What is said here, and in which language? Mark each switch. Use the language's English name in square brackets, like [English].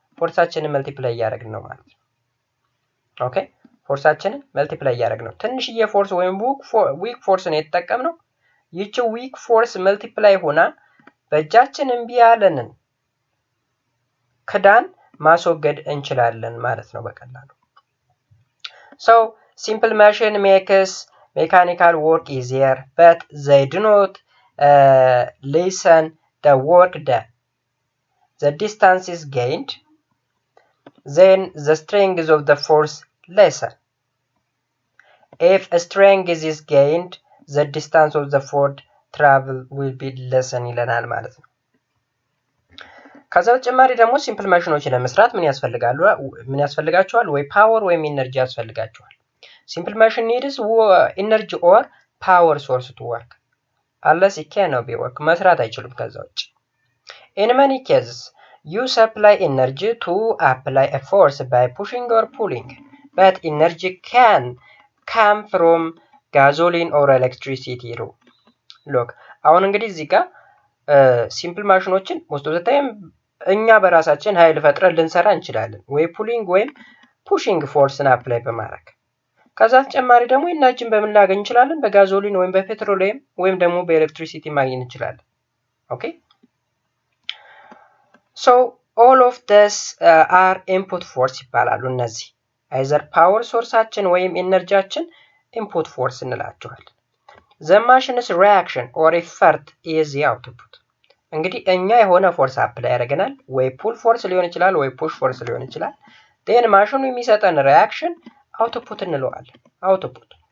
[Amharic] ፎርሳችንን መልቲፕላይ እያደረግን ነው ማለት ነው። ኦኬ ፎርሳችንን መልቲፕላይ እያደረግን ነው። ትንሽዬ ፎርስ ወይም ዊክ ፎርስ ነው የተጠቀምነው። ይቺ ዊክ ፎርስ መልቲፕላይ ሆና በእጃችን እምቢ ያለንን ክዳን ማስወገድ እንችላለን ማለት ነው በቀላሉ። [English] So simple machine makes mechanical work easier, but they do not lessen the work done. The distance is gained, then the strength of the force lesser. If a strength is gained, the distance of the forward travel will be lessen [Amharic] ይለናል ማለት ነው። ከዛ በተጨማሪ ደግሞ ሲምፕል ማሽኖችን ለመስራት ምን ያስፈልጋቸዋል? ወይ ፓወር ወይም ኢነርጂ ያስፈልጋቸዋል። [English] ሲምፕል ማሽን ኒድስ ኢነርጂ ኦር ፓወር ሶርስ ቱ ወርክ unless it cannot be work [Amharic] መስራት አይችሉም ከዛ ውጭ። [English] In many cases you supply energy to apply a force by pushing or pulling, but energy can come from gasoline or electricity. [Amharic] Look አሁን እንግዲህ እዚህ ጋር ሲምፕል ማሽኖችን [English] most of the time [Amharic] እኛ በራሳችን ኃይል ፈጥረን ልንሰራ እንችላለን፣ ወይ ፑሊንግ ወይም ፑሽንግ ፎርስን አፕላይ በማድረግ። ከዛ ተጨማሪ ደግሞ ኢነርጂን በምን ላገኝ እንችላለን? በጋዞሊን ወይም በፔትሮሊየም ወይም ደግሞ በኤሌክትሪሲቲ ማግኘት እንችላለን። ኦኬ ሶ [English] all of this are input force [Amharic] ይባላሉ። እነዚህ either ፓወር ሶርሳችን ወይም ኢነርጂያችን [English] input force [Amharic] እንላቸዋለን። [English] the machine's reaction or effort is the output። [Amharic] እንግዲህ እኛ የሆነ ፎርስ አፕላይ ያደርገናል፣ ወይ ፑል ፎርስ ሊሆን ይችላል ወይ ፑሽ ፎርስ ሊሆን ይችላል። then ማሽኑ የሚሰጠን ሪአክሽን አውትፑት እንለዋለን። አውትፑት